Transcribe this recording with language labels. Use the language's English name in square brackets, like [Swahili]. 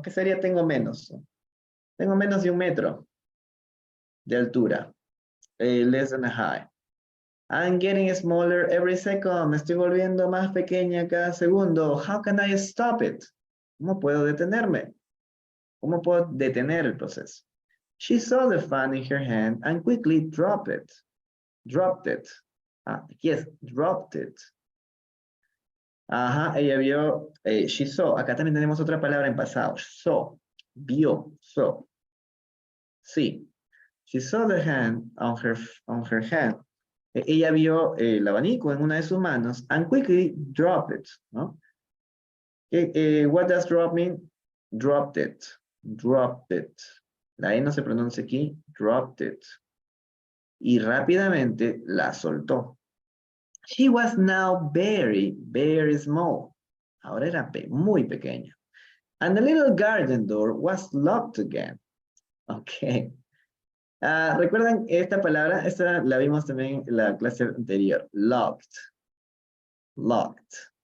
[Spanish] ¿Qué sería tengo menos? Tengo menos de 1 metro de altura. [English] Less than a high. I'm getting smaller every second. [Spanish] Me estoy volviendo más pequeña cada segundo. [English] How can I stop it? [Spanish] ¿Cómo puedo detenerme? ¿Cómo puedo detener el proceso? [English] She saw the fan in her hand and quickly dropped it. Dropped it. Yes, dropped it. Ajá, [Spanish] ella vio, [English] she saw. [Spanish] Acá también tenemos otra palabra en pasado. Saw, vio, saw. Sí. [English] She saw the hand on her hand. [Spanish] Ella vio el abanico en una de sus manos [English] and quickly dropped it, [Spanish] ¿no? [English] What does drop mean? Dropped it. Dropped it. [Spanish] La E no se pronuncia aquí. [English] Dropped it. [Spanish] Y rápidamente la soltó. [English] She was now very, very small. [Spanish] Ahora era muy pequeña. [English] And the little garden door was locked again. Ok. [Spanish] ¿Recuerdan esta palabra? Esta la vimos también en la clase anterior. Locked. Locked.